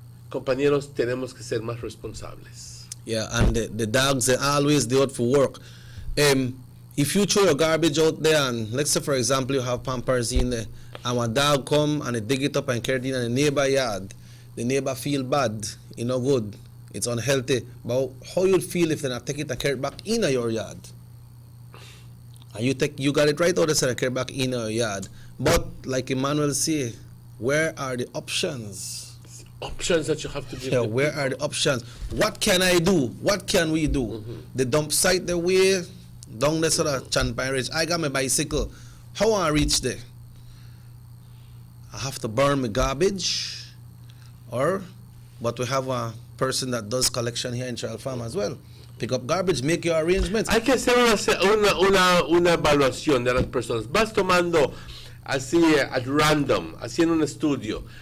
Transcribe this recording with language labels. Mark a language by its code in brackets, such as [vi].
[es] Compañeros, tenemos que ser más responsables. [en] Yeah, and the dogs, they always do it for work. If you throw your garbage out there, and let's say for example you have Pampers in there, and a dog come and they dig it up and carry it in the neighbor yard, the neighbor feel bad, no good, it's unhealthy. But how you'd feel if they not take it and carry it back in your yard? And you got it right out there and carry it back in your yard. But like Emmanuel say, where are the options? Options that you have to give. Yeah, where are the options? What can I do? What can we do? The dump site the way down there sort of Champagne Ridge. I got my bicycle. How I reach there? I have to burn my garbage, but we have a person that does collection here in Trail Farm as well. Pick up garbage, make your arrangements. [es] Hay que hacer una evaluación de las personas. Vas tomando así [en] at random, [es] haciendo un estudio.